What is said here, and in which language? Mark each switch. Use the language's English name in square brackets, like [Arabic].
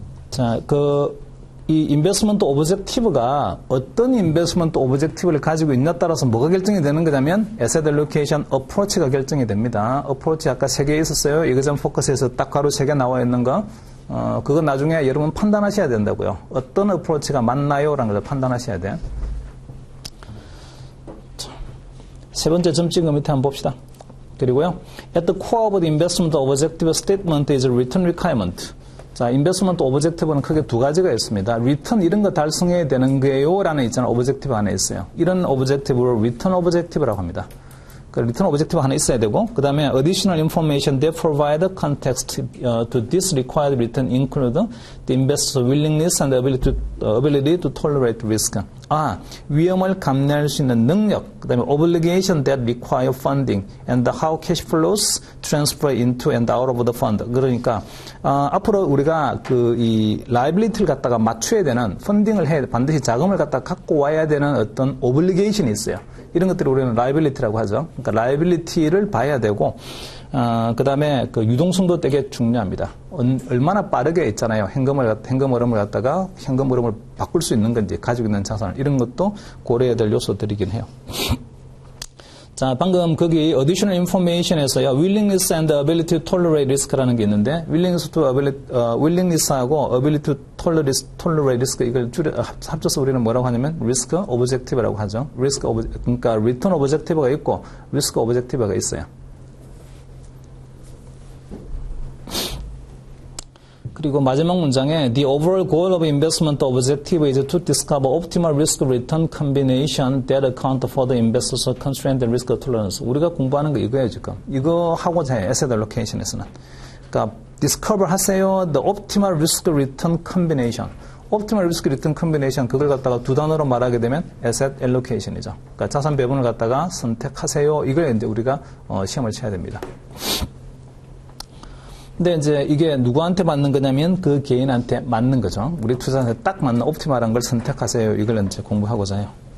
[Korean] 자, 이 인베스트먼트 오브젝티브가 어떤 인베스트먼트 오브젝티브를 가지고 있냐에 따라서 뭐가 결정이 되는 거냐면 에셋 알로케이션 어프로치가 결정이 됩니다. 어프로치 아까 3개 있었어요. 이거점 포커스에서 딱 가로 3개 나와 있는 거. 그건 나중에 여러분 판단하셔야 된다고요. 어떤 어프로치가 맞나요? 라는 걸 판단하셔야 돼요. 세 번째 점 찍은 밑에 한번 봅시다. 그리고요. [English] At the core of the investment objective statement is return requirement. [Korean] 자, 인베스트먼트 오브젝티브는 크게 2가지가 있습니다. 리턴 이런 거 달성해야 되는 거예요 라는 있잖아요. 오브젝티브 안에 있어요. 이런 오브젝티브를 리턴 오브젝티브라고 합니다. [English] return objective [Korean] 하나 있어야 되고, 그 다음에 [English] additional information that provide context to this required return include the investor's willingness and ability to tolerate risk. [Korean] 위험을 감내할 수 있는 능력, 그 다음에 [English] obligation that require funding, and how cash flows transfer into and out of the fund. [Korean] 그러니까 앞으로 우리가 이 liability를 갖다가 맞춰야 되는 펀딩을 반드시 자금을 갖다가 갖고 와야 되는 어떤 obligation이 있어요. 이런 것들을 우리는 liability라고 하죠. 그러니까 liability를 봐야 되고, 그 다음에 그 유동성도 되게 중요합니다. 얼마나 빠르게 있잖아요. 현금 흐름을 갖다가 현금 흐름을 바꿀 수 있는 건지, 가지고 있는 자산을, 이런 것도 고려해야 될 요소들이긴 해요. 자, 방금 거기 additional information에서요, [English] willingness and ability to tolerate risk [Korean] 라는 게 있는데, willingness하고 ability to tolerate risk, 이걸 합쳐서 우리는 뭐라고 하냐면 risk objective라고 하죠. 그러니까 return objective가 있고 risk objective가 있어요. 그리고 마지막 문장에 [English] the overall goal of investment objective is to discover optimal risk-return combination that account for the investor's constraint and risk tolerance. [Korean] 우리가 공부하는 거 이거예요, 지금. 이거 하고자 해요, asset allocation에서는. 그러니까 [English] discover 하세요, the optimal risk-return combination. [Korean] optimal risk-return combination, 그걸 갖다가 두 단어로 말하게 되면 asset allocation이죠. 그러니까 자산 배분을 갖다가 선택하세요. 이걸 이제 우리가 시험을 쳐야 됩니다. 근데 이제 이게 누구한테 맞는 거냐면 그 개인한테 맞는 거죠. 우리 투자한테 딱 맞는 옵티멀한 걸 선택하세요. 이걸 이제 공부하고자 해요.